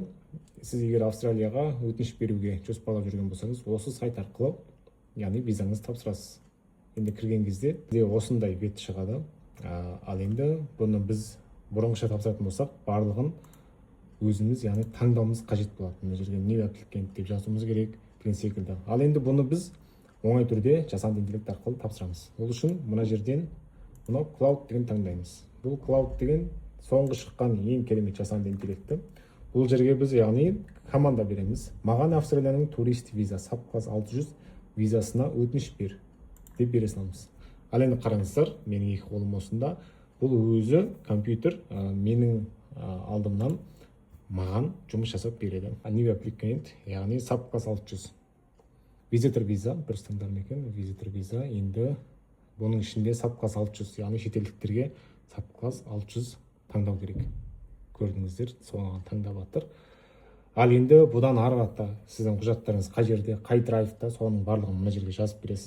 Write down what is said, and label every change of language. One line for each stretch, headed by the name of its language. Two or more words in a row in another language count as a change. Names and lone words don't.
Kazakh: Сіз егер Австралияға өтініш беруге жоспарлап жүрген болсаңыз, осы сайт арқылы, яғни визаңызды тапсырасыз. Енді кірген кезде осындай бет шығады. Ал енді бұны біз бұрынғыша тапсыратын болсақ, барлығын өзіміз, яғни таңдауымыз қажет болады. Мына жерге
English: new applicant
Kazakh: деп жазуымыз керек деген секілді. Ал енді бұны біз оңай түрде жасанды интеллект арқылы тапсырамыз. Ол үшін мына жерден мынау cloud деген таңдаймыз. Бұл cloud деген соңғы шыққан ең керемет жасанды интеллекті. Бұл жерге біз, яғни, команда береміз. Маған Австралияның турист виза SAP 600 визасына өтініш бер деп бере саламыз. Ал енді қараңыздар, менің екі қолым осында. Бұл өзі компьютер менің алдымнан маған жұмыс жасап береді.
English: New applicant,
Kazakh: яғни SAP 600. Visitor виза, дұрыс таңдадым екен, visitor виза. Енді бұның ішінде SAP 600, яғни шетелдіктерге SAP 600 таңдау керек. Көрдіңіздер, соған таңдап жатыр. Ал енді бұдан ары қарата сіздің құжаттарыңыз қай жерде, қай драйвта, соның барлығын мына жерге жазып бересіз.